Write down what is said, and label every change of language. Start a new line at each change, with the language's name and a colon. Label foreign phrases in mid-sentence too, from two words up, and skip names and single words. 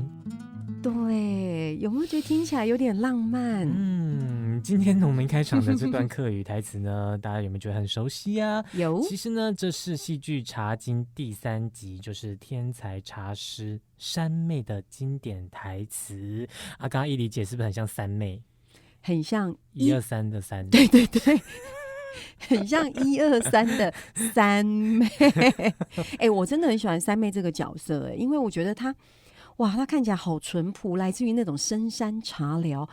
Chinese: 對，有沒有覺得聽起來有點浪漫？今天我們開場的這段客語台詞呢，大家有沒有覺得很熟悉啊？有。其實呢，這是戲劇《茶經》第3集，就是天才茶師山妹的經典台詞。剛剛一理解是不是很像三妹？很像 123的三。對，很像123的三妹。我真的很喜歡三妹這個角色，因為我覺得她看起來好淳樸，來自於那種深山茶寮。